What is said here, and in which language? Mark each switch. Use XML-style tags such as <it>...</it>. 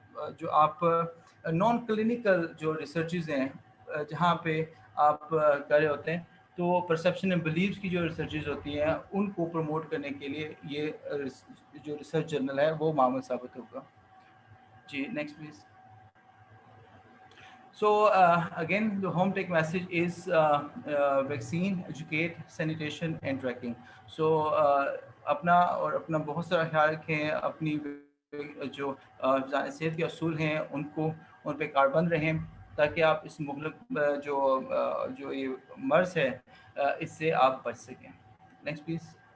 <ur>جو آپ نان کلینکل جو ریسرچز ہیں جہاں پہ آپ کر رہے ہوتے ہیں, تو پرسیپشن اینڈ بلیفس کی جو ریسرچز ہوتی ہیں ان کو پروموٹ کرنے کے لیے یہ جو ریسرچ جرنل ہے وہ معاون ثابت ہوگا.</ur> <en>جی next please. So again, the home take message is vaccine, educate, sanitation and tracking.</en> <ur>So اپنا اور اپنا بہت سارا خیال رکھیں, اپنی جو صحت کے اصول ہیں ان پہ کاربند رہیں تاکہ آپ اس مغلق جو یہ مرض ہے اس سے آپ بچ سکیں.</ur> <en>Next please.</en>